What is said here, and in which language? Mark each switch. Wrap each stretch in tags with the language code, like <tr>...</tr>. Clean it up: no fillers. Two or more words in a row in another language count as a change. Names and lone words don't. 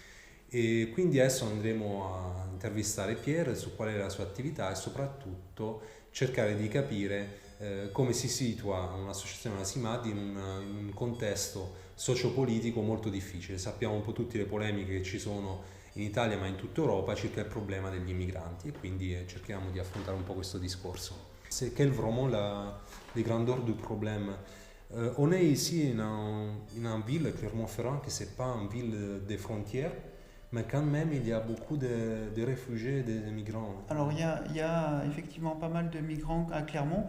<it>E quindi adesso andremo a intervistare Pierre su qual è la sua attività e soprattutto cercare di capire come si situa un'associazione, la CIMAD, in un contesto sociopolitico molto difficile. Sappiamo un po' tutte le polemiche che ci sono in Italia ma in tutta Europa circa il problema degli immigranti e quindi cerchiamo di affrontare un po' questo discorso.</it> <fr>C'est quelle vraiment la grandeur du problème? On est ici in une ville, Clermont-Ferrand, qui c'est pas une ville des frontières, mais quand même il y a beaucoup de réfugiés et des migrants. Alors il y a effectivement pas mal de migrants à Clermont.</fr>